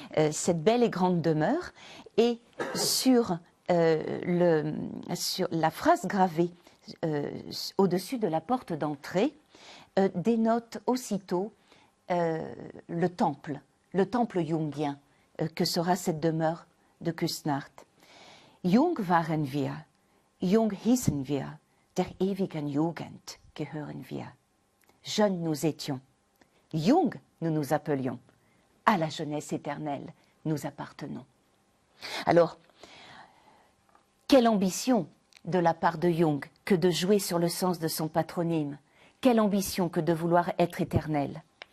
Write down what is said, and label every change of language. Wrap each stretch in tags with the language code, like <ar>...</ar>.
<fr>Cette belle et grande demeure, et sur la phrase gravée au-dessus de la porte d'entrée dénote aussitôt le temple jungien que sera cette demeure de Küsnacht.</fr> <de>Jung waren wir, jung hießen wir, der ewigen Jugend gehören wir.</de> <fr>Jeunes nous étions, Jung nous nous appelions, à la jeunesse éternelle nous appartenons. Alors, quelle ambition de la part de Jung que de jouer sur le sens de son patronyme, quelle ambition que de vouloir être éternel.</fr>